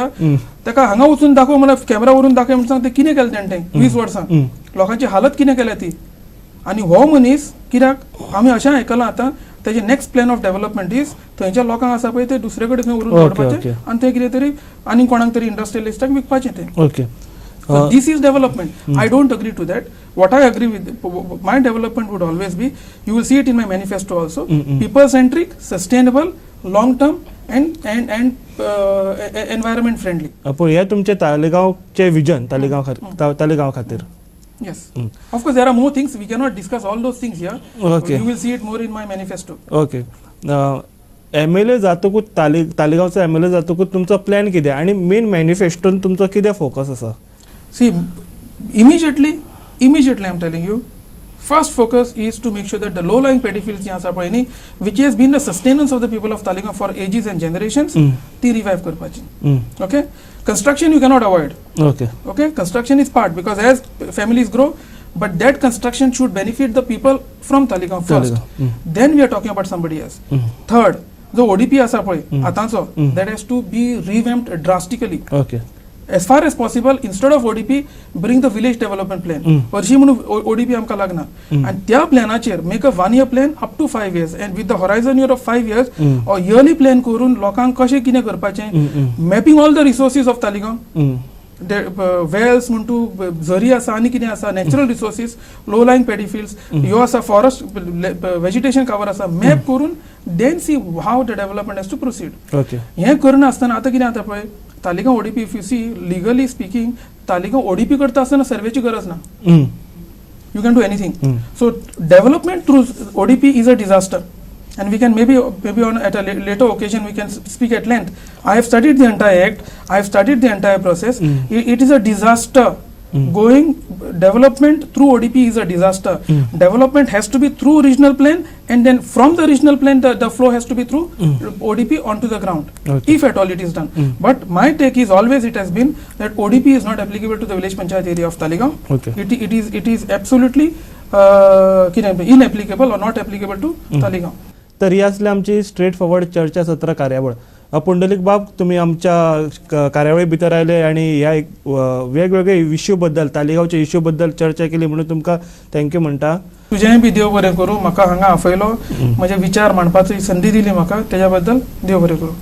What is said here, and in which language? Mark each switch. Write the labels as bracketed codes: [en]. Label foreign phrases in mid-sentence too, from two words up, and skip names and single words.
[kok] ताका हांगा वचून दाखय म्हळ्यार कॅमेरा व्हरून दाखय म्हणून सांग. ते कितें केलें तेणें 20 वर्सां? लोकांची हालत कितें केल्या ती? आनी हो मनीस कित्याक आमी अशें आयकलां आतां तेजे [en] next plan of development is [kok] थंयच्या लोकांक आसा पळय ते दुसरे कडेन खंय व्हरून दवरपाचें आनी थंय कितें तरी आनी कोणाक तरी इंडस्ट्रियलिस्टाक विकपाचें तें. ओके. [en] This is development. I don't agree to that. What I agree with, my development would always be, you will see it in my manifesto also, people-centric, sustainable, long-term, and environment friendly. [kok] पण हे तुमचे तालेगावचे विजन तालेगाव खातीर. [en] Yes. Of course, there are more things. We cannot discuss all those things here. Okay. You will see it more in my manifesto. ओके. [kok] MLA जातकूच तालेगावचो MLA जातकूच तुमचो प्लॅन कितें आनी मेन मॅनिफेस्टोन तुमचो कितें फोकस आसा? [en] See, immediately I'm telling you, first focus is to make sure that the low-lying pedophils [kok] ji asa payni, [en] which has been the sustenance of the people of Talegaon for ages and generations, [kok] ti revive karpachi. [en] Okay? Construction you cannot avoid. Okay? Construction is part because as families grow, but that construction should benefit the people from Talegaon first. Then we are talking about somebody else. Third, the ODP [kok] asa pay, atanso, [en] that has to be revamped drastically. Okay. As far as possible, instead of ODP, bring the village development plan. [kok] Varshi म्हणून ODP आमकां लागना. [en] And त्या प्लॅनाचेर make a 1-year plan up to 5 years, and with the horizon year of 5 years, or yearly plan [kok] करून लोकांक कशें कितें करपाचें, [en] mapping all the resources of Talegaon. [kok] वेल्स म्हणटू झरी आसा आनी कितें आसा, [en] natural resources, low lying paddyfields, [kok] ह्यो आसा [en] forest vegetation cover [kok] आसा, मॅप करून [en] then see how the development has to proceed. [kok] हें करनासतना आतां कितें जाता पळय, तालिगांव ओडीपी [en] if you see legally speaking, [kok] तालिगांव ओडीपी करता आसतना सर्वेची गरज ना. [en] You can do anything. So development through ODP is a disaster, and we can maybe on at a later occasion we can speak at length. I have studied the entire act. I have studied the entire process. It is a disaster. Going development through ODP is a disaster. Development has to be through regional plan, and then from the regional plan the flow has to be through ODP onto the ground, if at all it is done. But my take is always it has been that ODP is not applicable to the village panchayat area of Talegaon. It is absolutely inapplicable or not applicable to Talegaon. [kok] तर ही असली आमची [en] straight forward [kok] चर्चा सत्र कार्यावळ. पुंडलिक बाब, तुम्ही आमच्या कार्यावळी भितर आयले आणि ह्या वेगवेगळे इश्यू बद्दल, तालिगांवच्या इश्यू बद्दल चर्चा केली म्हणून तुमकां थँक्यू म्हणटा. तुजेंय बी देव बरें करूं. म्हाका हांगा आपयलो, म्हजे विचार मांडपाची संदी दिली म्हाका, तेज्या बद्दल देव बरें करूं.